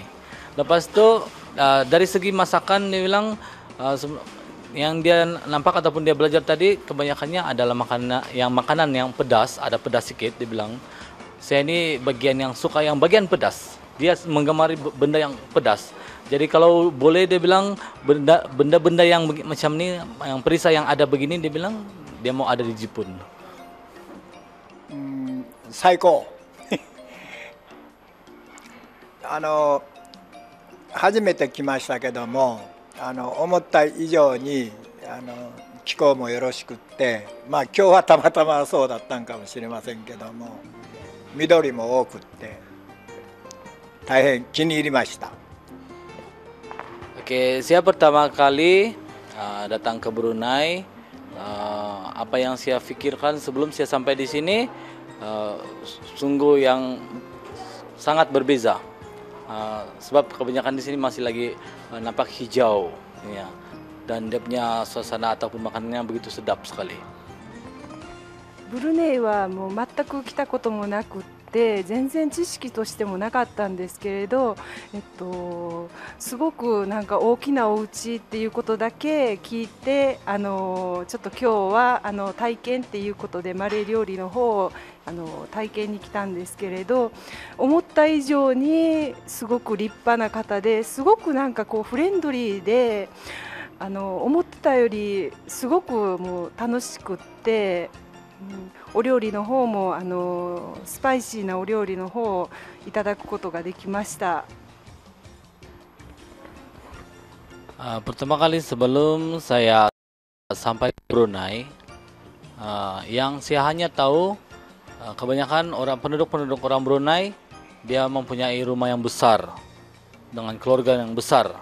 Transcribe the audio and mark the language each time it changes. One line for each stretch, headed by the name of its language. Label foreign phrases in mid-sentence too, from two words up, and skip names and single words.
Malay: Lepas itu dari segi masakan dia bilang yang dia nampak ataupun dia belajar tadi kebanyakannya adalah makanan yang pedas, ada pedas sedikit. Dia bilang saya ini bagian yang suka yang bagian pedas. Dia menggemari benda yang pedas. Jadi kalau boleh dia bilang benda-benda yang macam ni, yang perisai yang ada begini, dia bilang dia mau ada di Jepun.
Japanese: 最高初めて来ましたけども、思った以上に気候もよろしくって、まあ今日はたまたまそうだったんかもしれませんけども、緑も多くって大変気に入りました。
Malay: Oke, saya pertama kali datang ke Brunei. Apa yang saya pikirkan sebelum saya sampai di sini sungguh yang sangat berbeza. Sebab kebanyakan di sini masih lagi nampak hijau, ya. Dan dia punya suasana ataupun makanannya begitu sedap sekali.
Japanese: ブルネイはもう全く来たこともなくって全然知識としてもなかったんですけれど、すごくなんか大きなお家っていうことだけ聞いて、ちょっと今日は体験っていうことでマレー料理の方を体験に来たんですけれど、思った以上にすごく立派な方ですごくなんかこうフレンドリーで、思ってたよりすごくもう楽しくって。お料理の方もスパイシーなお料理の方をいただくことができました。
Malay: Pertama kali sebelum saya sampai Brunei, yang saya hanya tahu kebanyakan penduduk orang Brunei dia mempunyai rumah yang besar dengan keluarga yang besar.